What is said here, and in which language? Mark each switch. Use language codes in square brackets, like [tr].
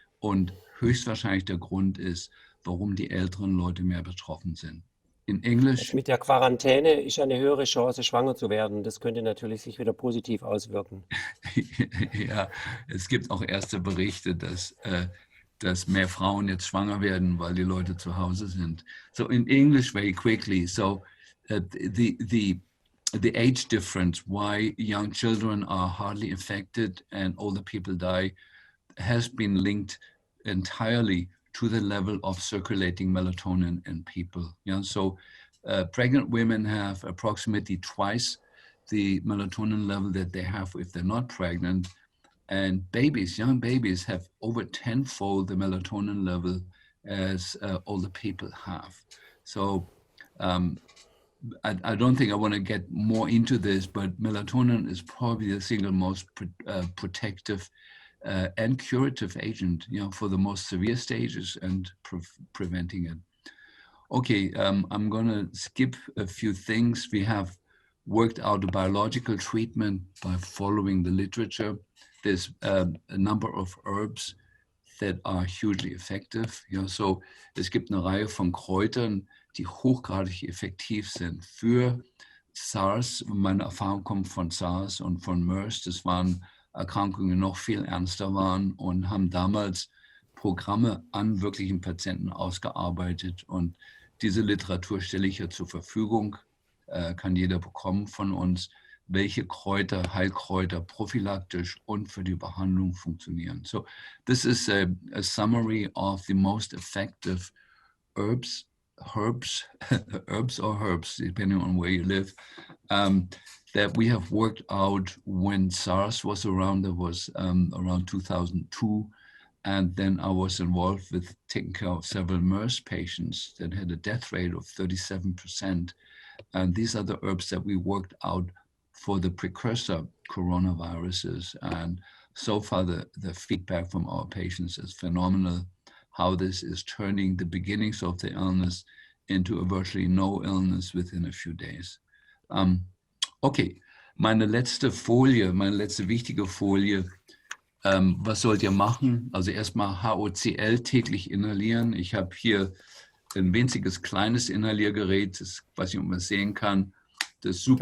[de] Und höchstwahrscheinlich der Grund ist, warum die älteren Leute mehr betroffen sind. In Englisch. Mit der Quarantäne ist eine höhere Chance, schwanger zu werden. Das könnte natürlich sich wieder positiv auswirken. Ja, es gibt auch erste Berichte, dass mehr Frauen jetzt schwanger werden, weil die Leute zu Hause sind. [en] So in English very quickly, so the age difference, why young children are hardly affected and older people die, has been linked entirely to the level of circulating melatonin in people. So pregnant women have approximately twice the melatonin level that they have if they're not pregnant. And babies, young babies, have over 10-fold the melatonin level as older people have. So I don't think I want to get more into this, but melatonin is probably the single most protective and curative agent, for the most severe stages and preventing it. Okay, I'm going to skip a few things. We have worked out a biological treatment by following the literature. There's a number of herbs that are hugely effective. [de] So es gibt eine Reihe von Kräutern, die hochgradig effektiv sind für SARS. Meine Erfahrung kommt von SARS und von MERS. Das waren Erkrankungen, die noch viel ernster waren und haben damals Programme an wirklichen Patienten ausgearbeitet. Und diese Literatur stelle ich ja zur Verfügung, kann jeder bekommen von uns, welche Kräuter, Heilkräuter prophylaktisch und für die Behandlung funktionieren. [en] So this is a summary of the most effective herbs, depending on where you live, that we have worked out when SARS was around. There was around 2002. And then I was involved with taking care of several MERS patients that had a death rate of 37%. And these are the herbs that we worked out for the precursor coronaviruses. And so far, the feedback from our patients is phenomenal, how this is turning the beginnings of the illness into a virtually no illness within a few days. [de] Okay, meine letzte wichtige Folie. Was sollt ihr machen? Also erstmal HOCl täglich inhalieren. Ich habe hier ein winziges kleines Inhaliergerät, das, weiß nicht, ob man es sehen kann. Das super